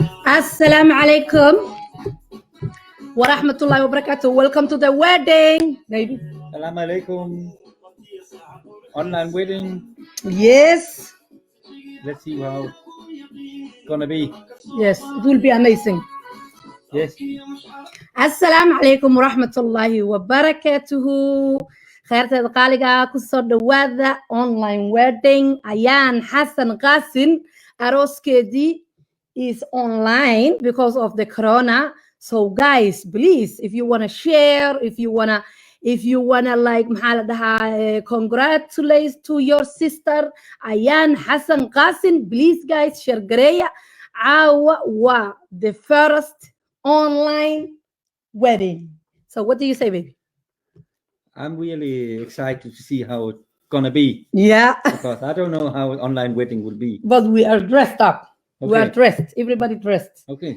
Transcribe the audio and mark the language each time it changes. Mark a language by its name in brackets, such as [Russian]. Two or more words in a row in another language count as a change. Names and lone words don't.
[Arabic] السلام عليكم ورحمة الله وبركاته. [English] Welcome to the wedding, baby. [Arabic] السلام عليكم. [English] Online wedding. Yes. Let's see how it's gonna be. Yes, it will be amazing. Yes. [Arabic] السلام عليكم ورحمة الله وبركاته. [Somali] Khayrteeda qaaliga ku soo dhawaada [English] online wedding. Ayaan Xasan Qaasin arooskeedii is online because of the corona. So guys, please, if you want to share, if you want to like congratulate to your sister Ayaan Xasan Qaasin, please guys share gareeya. [Somali] Caawa waa [English] the first online wedding. So what do you say, baby? I'm really excited to see how it's gonna be. Yeah. Because I don't know how online wedding will be. But we are dressed up. Okay. We are dressed. Everybody dressed. Okay.